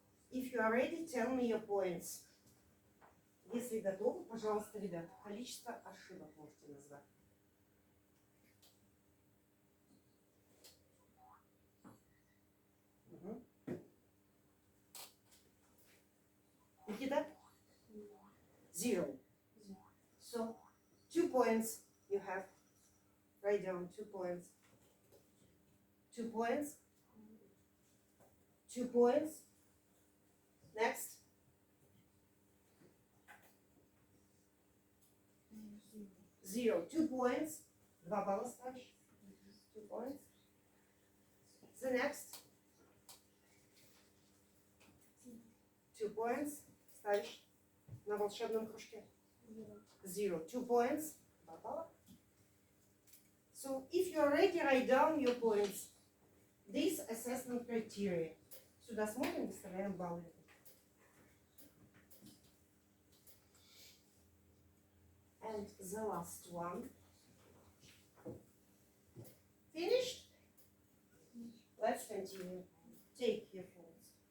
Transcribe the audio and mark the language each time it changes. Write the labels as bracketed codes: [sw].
[en] If you are ready, tell me your points. [ru] Если готовы, пожалуйста, ребят, количество ошибок можете назвать. [en] Никита? 0. So, 2 points you have. Write down 2 points. 2 points. 2 points. Next. 0. 2 points. [ru] 2 балла ставишь. [en] 2 points. The next. 2 points. [ru] Ставишь на волшебном кружке. [en] 0. 2 points. [ru] 2 балла. [en] So if you're ready, write down your points. This assessment criteria. [ru] Сюда смотрим, выставляем баллы. [en] And the last one. Finished? Let's continue. Take your phones.